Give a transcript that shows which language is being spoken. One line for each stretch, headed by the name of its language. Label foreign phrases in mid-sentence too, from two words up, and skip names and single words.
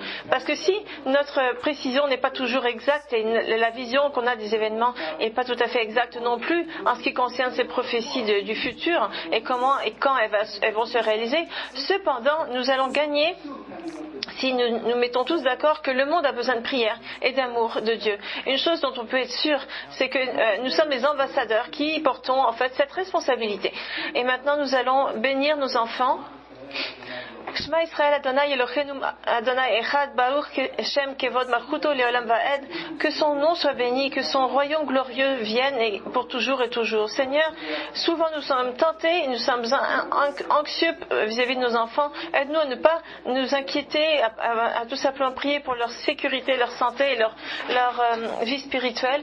French: Parce que si notre précision n'est pas toujours exacte et la vision qu'on a des événements n'est pas tout à fait exacte non plus en ce qui concerne ces prophéties du futur et comment et quand elles vont se réaliser, cependant nous allons gagner si nous mettons tous d'accord que le monde a besoin de prière et d'amour de Dieu. Une chose dont on peut être sûr, c'est que nous sommes les ambassadeurs qui portons en fait cette responsabilité. Et maintenant nous allons bénir nos enfants.
Hebrew: שמע ישראל ה' אלוהינו ה' אחד ברוך שם כבוד מלכותו לעולם ועד.
French: Que son nom soit béni, que son royaume glorieux vienne et pour toujours et toujours. Seigneur, souvent nous sommes tentés, nous sommes anxieux vis-à-vis de nos enfants. Aide-nous à ne pas nous inquiéter, à tout simplement prier pour leur sécurité, leur santé et leur vie spirituelle.